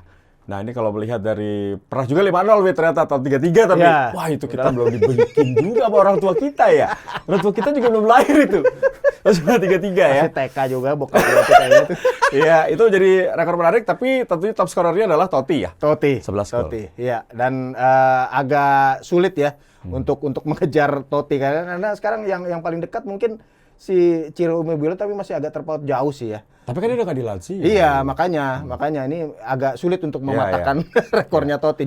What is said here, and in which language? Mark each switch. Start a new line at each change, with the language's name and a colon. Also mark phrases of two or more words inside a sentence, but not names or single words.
Indonesian: Nah, ini kalau melihat dari pernah juga 5-0 ternyata atau 3-3 tapi wah itu kita belum dibelikin juga sama orang tua kita ya. Orang tua kita juga belum lahir itu. Sudah 3-3 ya. Masih TK juga bokap gua kayaknya itu. Iya, itu jadi rekor menarik tapi tentunya
English: top skorernya
Indonesian: adalah Totti ya. Totti. 11 gol. Totti. Iya, dan agak sulit ya untuk mengejar Totti karena sekarang yang paling dekat mungkin si Ciro Immobile tapi masih agak terpaut jauh sih ya. Tapi kan dia udah nggak di Lazio. Iya, makanya ini agak sulit untuk mematahkan rekornya Totti.